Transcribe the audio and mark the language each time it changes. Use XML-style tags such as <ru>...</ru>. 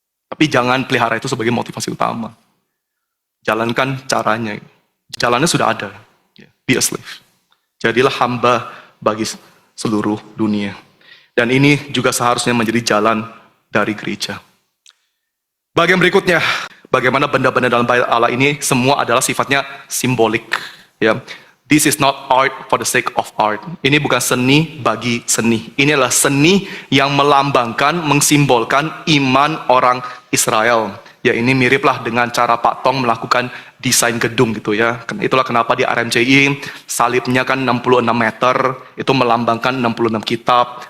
<id>Tapi jangan pelihara itu sebagai motivasi utama. Jalankan caranya. Jalannya sudah ada. Ya.</id> <en>Be a slave.</en> <id>Jadilah hamba bagi seluruh dunia. Dan ini juga seharusnya menjadi jalan dari gereja. Bagian berikutnya, bagaimana benda-benda dalam bait Allah ini semua adalah sifatnya simbolik. Ya.</id> <en>This is not art for the sake of art.</en> <id>Ini bukan seni bagi seni. Ini adalah seni yang melambangkan, mengsimbolkan iman orang Israel. Ya, ini miriplah dengan cara Pak Tong melakukan desain gedung gitu ya. Itulah kenapa di RMCI salibnya kan 66 meter, itu melambangkan 66 kitab.</id>